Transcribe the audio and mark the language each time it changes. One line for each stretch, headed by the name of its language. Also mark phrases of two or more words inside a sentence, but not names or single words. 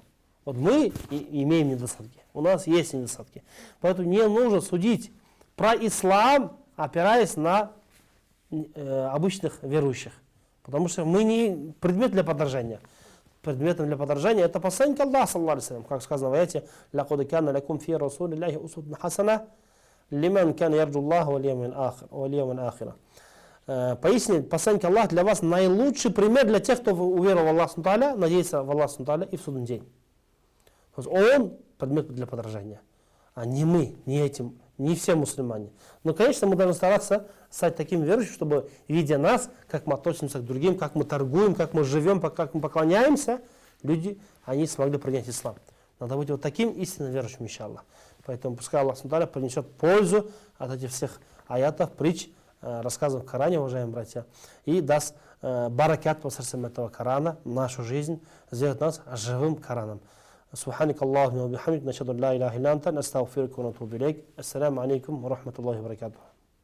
Russian: Вот мы имеем недостатки, у нас есть недостатки. Поэтому не нужно судить про ислам, опираясь на обычных верующих. Потому что мы не предмет для подражания. предметом для подражания, это посланник Аллаха,
Arabic: صلى الله عليه وسلم,
Russian: как сказано в аяте:
Arabic: «لقد كان لكم في رسول الله أسوة حسنة لمن كان يرجو الله واليوم الآخر».
Russian: Поясни, посланник Аллаха для вас наилучший пример для тех, кто уверовал в Аллаха
Arabic: سبحانه وتعالى,
Russian: надеется в Аллаха
Arabic: سبحانه وتعالى
Russian: и в судный день. То есть он предмет для подражания, а не мы, не все мусульмане. Но, конечно, мы должны стараться стать таким верующим, чтобы, видя нас, как мы относимся к другим, как мы торгуем, как мы живем, как мы поклоняемся, люди, они смогли принять ислам. Надо быть вот таким истинно верующим, иншаллах. Поэтому пускай Аллах
Arabic: سبحانه وتعالى
Russian: принесет пользу от этих всех аятов, притч, рассказов в Коране, уважаемые братья, и даст баракат посредством этого Корана в нашу жизнь, сделать нас живым Кораном.
Arabic: سبحانك اللهم وبحمدك نشهد ان لا اله الا انت نستغفرك ونتوب اليك. السلام عليكم ورحمه الله وبركاته.